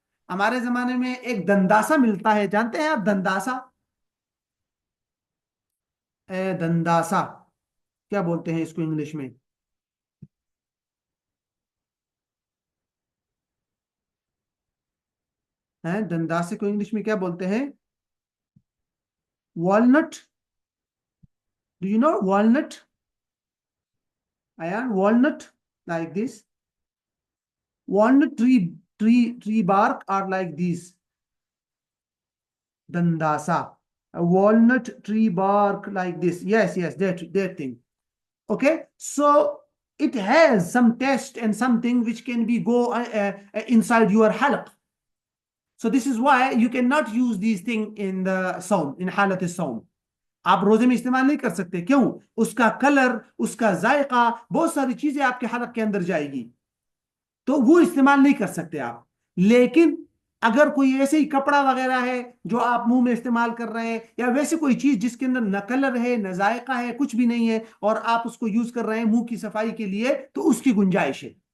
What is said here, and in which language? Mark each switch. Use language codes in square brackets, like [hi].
[ur] ہمارے زمانے میں ایک دنداسا ملتا ہے، جانتے ہیں آپ دنداسا؟ دنداسا کیا بولتے ہیں اس کو انگلش میں؟ دنداسے کو انگلش میں کیا بولتے ہیں؟ Walnut. [en] Do you know walnut? ایان walnut like this. Walnut tree bark are like this. Dandasa. A walnut tree bark like this. Yes, that thing. Okay, so it has some taste and something which can be go inside your halq. So this is why you cannot use these things in the saum, in halat saum. [ur] آپ روزے میں استعمال نہیں کر سکتے. کیوں؟ اس کا colour, اس کا ذائقہ، بہت ساری چیزیں آپ کے حلق کے اندر جائے گی، تو وہ استعمال نہیں کر سکتے آپ. لیکن اگر کوئی ایسے ہی کپڑا وغیرہ ہے جو آپ منہ میں استعمال کر رہے ہیں، یا ویسے کوئی چیز جس کے اندر نہ کلر ہے نہ ذائقہ ہے، کچھ بھی نہیں ہے، اور آپ اس کو یوز کر رہے ہیں منہ کی صفائی کے لیے، تو اس کی گنجائش ہے.